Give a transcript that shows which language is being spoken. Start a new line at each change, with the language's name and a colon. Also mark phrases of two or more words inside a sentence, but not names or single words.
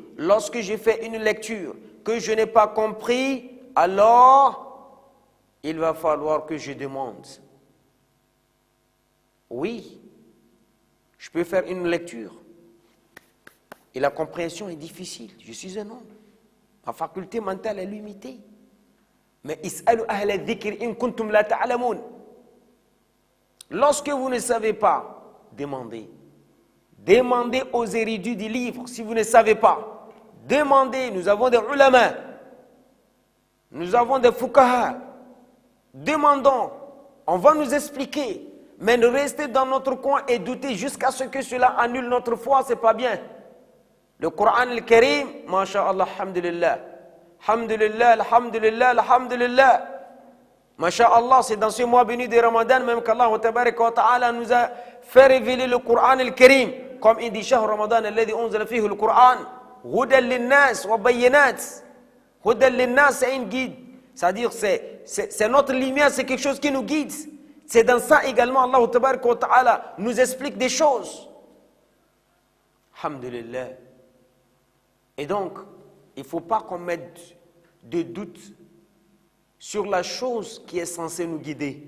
French: Lorsque je fais une lecture que je n'ai pas compris, alors il va falloir que je demande. Oui, je peux faire une lecture et la compréhension est difficile. Je suis un homme. Ma faculté mentale est limitée.
Arabic: Mais اسألوا أهل الذكر إن كنتم لا تعلمون.
French: Lorsque vous ne savez pas, demandez. Demandez aux érudits du livre si vous ne savez pas. Demandez, nous avons des ulama, nous avons des fuqaha. Demandons, on va nous expliquer. Mais ne rester dans notre coin et douter jusqu'à ce que cela annule notre foi, c'est pas bien. Le Coran al-Karim, masha'Allah, alhamdulillah.
Arabic: الحمد لله، الحمد لله، الحمد لله. Masha'Allah,
French: c'est dans ce mois béni de Ramadan même qu'Allah Ta'ala nous a fait révéler le Coran al-Karim. Comme il dit,
Arabic: شهر رمضان الذي أنزل فيه القرآن هدى للناس وبينات. هدى للناس,
French: c'est un guide. C'est-à-dire, c'est notre lumière, c'est quelque chose qui nous guide. C'est dans ça également, Allah Ta'ala nous explique des choses.
Arabic: Alhamdulillah.
French: Et donc, il ne faut pas qu'on mette de doute sur la chose qui est censée nous guider.